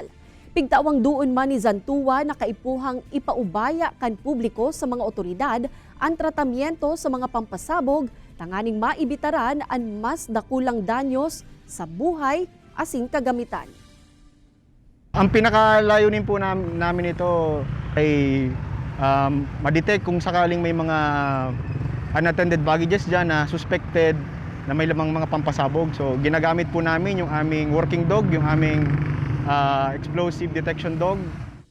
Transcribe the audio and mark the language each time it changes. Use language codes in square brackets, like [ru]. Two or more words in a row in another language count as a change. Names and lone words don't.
[bik] Pigtawang duon man ni Zantua na kaipuhang ipaubaya kan publiko sa mga otoridad ang tratamiento sa mga pampasabog, tanganing maibitaran ang mas dakulang danyos sa buhay asin kagamitan. [tl] Ang pinakalayunin po namin ito ay ma-detect kung sakaling may mga [en] unattended baggages [tl] dyan na suspected na may lamang mga pampasabog. So ginagamit po namin yung aming [en] working dog, [tl] yung aming [en] explosive detection dog